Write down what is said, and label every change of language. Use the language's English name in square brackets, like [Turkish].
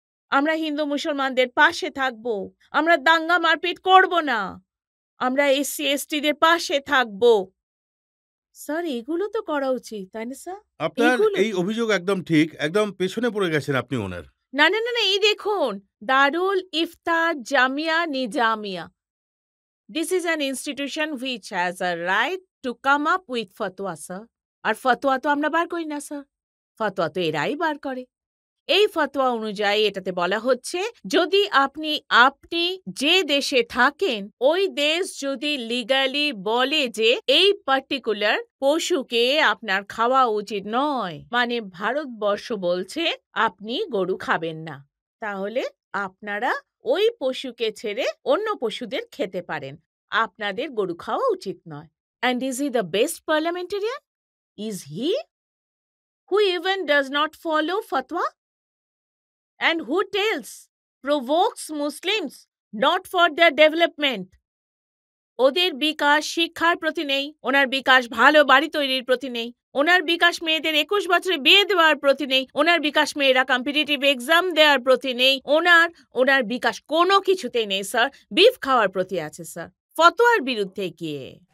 [Bangla] আমরা হিন্দু মুসলমানদের পাশে থাকব। আমরা দাঙ্গা মারপিট করব না। আমরা এসসি এসটিদের পাশে থাকব। স্যার এগুলো তো করা উচিত, তাই না স্যার? আপনার এগুলো এই অভিযোগ একদম ঠিক, একদম পেছনে পড়ে গেছেন আপনি ওনার। না না না না, এই দেখুন, দারুল ইফতার Jamia Nizamia. [English] This is an institution which has a right to come up with fatwa, sir. [Bangla] আর ফতোয়া তো আমরা বার করি না স্যার, ফতোয়া তো এরাই বার করে। এই ফতোয়া অনুযায়ী এটাতে বলা হচ্ছে, যদি আপনি আপনি যে দেশে থাকেন ওই দেশ যদি লিগালি বলে যে এই পার্টিকুলার পশুকে আপনার খাওয়া উচিত নয়, মানে ভারতবর্ষ বলছে আপনি গরু খাবেন না, তাহলে আপনারা ওই পশুকে ছেড়ে অন্য পশুদের খেতে পারেন, আপনাদের গরু খাওয়া উচিত নয়। [English] And is he the best parliamentarian? Is he? Who even does not follow fatwa? And who tells, provokes Muslims not for their development? [Bangla] ওদের বিকাশ শিক্ষার প্রতি নেই, ওনার বিকাশ ভালো বাড়ি তৈরির প্রতি নেই, ওনার বিকাশ মেয়েদের 21 বছরে বিয়ে দেওয়ার প্রতি নেই, ওনার বিকাশ মেয়েরা কম্পিটিটিভ এক্সাম দেওয়ার প্রতি নেই, ওনার বিকাশ কোনো কিছুতেই নেই স্যার, বিফ খাওয়ার প্রতি আছে স্যার, ফতোয়ার বিরুদ্ধে গিয়ে।